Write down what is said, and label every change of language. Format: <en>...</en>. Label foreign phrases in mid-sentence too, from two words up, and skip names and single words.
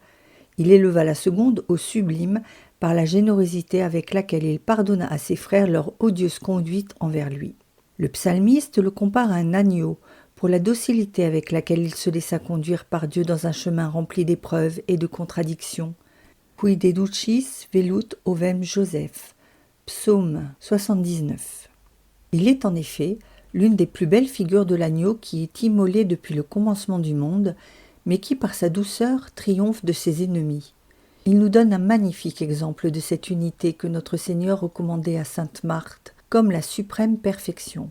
<fr>Il éleva la seconde au sublime par la générosité avec laquelle il pardonna à ses frères leur odieuse conduite envers lui. Le psalmiste le compare à un agneau pour la docilité avec laquelle il se laissa conduire par Dieu dans un chemin rempli d'épreuves et de contradictions.</fr> <la>Qui deducis velut ovem Joseph.</la> <fr>Psaume 79. Il est en effet l'une des plus belles figures de l'agneau qui est immolé depuis le commencement du monde, mais qui par sa douceur triomphe de ses ennemis. Il nous donne un magnifique exemple de cette unité que notre Seigneur recommandait à sainte Marthe comme la suprême perfection.</fr>